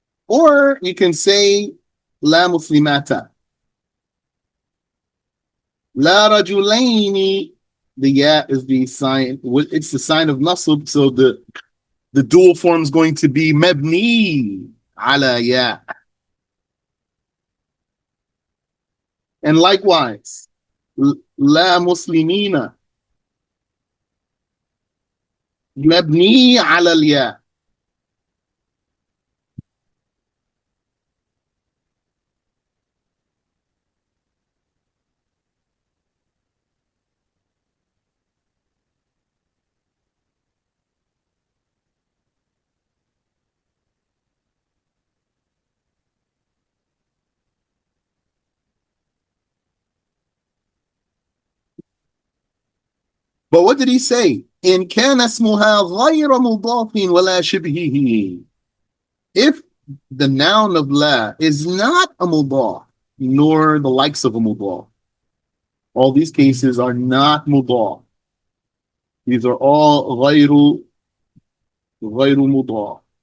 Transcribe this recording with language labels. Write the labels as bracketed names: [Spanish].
[English] Or you can say [Arabic] لا مسلمات. لا رجلين. [English] The ya is the sign. It's the sign of nasb. So the dual form is going to be mabni ala ya. And likewise, [Arabic] لا مسلمين مبني على الياء. [English] But what did he say? [Arabic] إن كان اسمها غير مضاف ولا شبهه. [English] If the noun of la is not a mudaf, nor the likes of a mudaf, all these cases are not mudaf. These are all [Arabic] غير مضاف.